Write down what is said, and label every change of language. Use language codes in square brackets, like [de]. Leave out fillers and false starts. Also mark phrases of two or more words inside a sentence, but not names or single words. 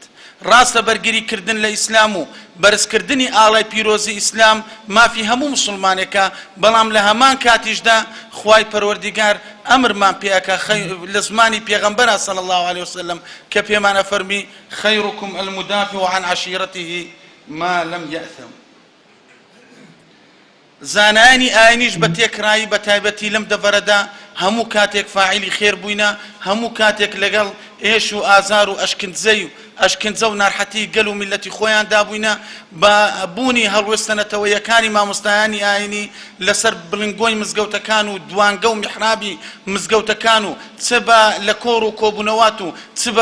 [ckb] ڕاستە بەرگریکردن لە ئیسلام و بەرزکردنی ئاڵای پیرۆزی ئیسلام مافی هەموو مسلمانێکە، بەڵام لە هەمان کاتیشدا خوای پەروەردیگار ئەمرمان پێەکە لە زمانی پێغەمبەر [ar] صلی الله عليه وسلم [ckb] کە پێمانە فەرمی [ar] خەیڕکم المدافع عن عشیرته ما لم یأثم. [ckb] زانایانی ئاینیش بە تێکرایی بە تایبەتی لەم دەڤەرەدا هەموو کاتێک فاعیلی خێر بووینە، هەموو کاتێک لەگەڵ ئێش و ئازار و ئەشکنجە و ناڕحەتی گەل و میلەتی خۆیان دابووینە بە بوونی هەڵوێستنەتەوەیەکانی مامۆستایانی ئاینی لەسەر بڵنگۆی مزگەوتەکان و دوانگە و میحرابی مزگەوتەکان و چ بە لە کۆڕ و کۆبوونەوات و چ بە